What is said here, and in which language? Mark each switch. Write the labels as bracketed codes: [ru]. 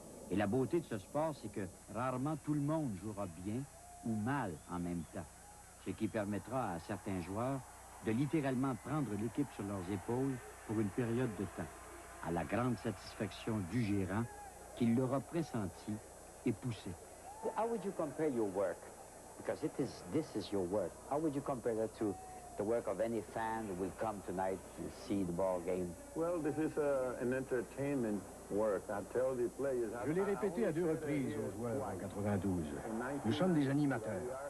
[fr] Et la beauté de ce sport, c'est que rarement tout le monde jouera bien ou mal en même temps, ce qui permettra à certains joueurs de littéralement prendre l'équipe sur leurs épaules pour une période de temps, à la grande satisfaction du gérant qui l'aura pressenti et poussé. [en] How would you compare your work? Because this is your work. How would you compare that to the work of any fan who will come tonight to see the ball game? Well, this is an entertainment work. I tell the players. [fr] Je l'ai répété à 2 reprises aux joueurs en 92. Nous sommes des animateurs.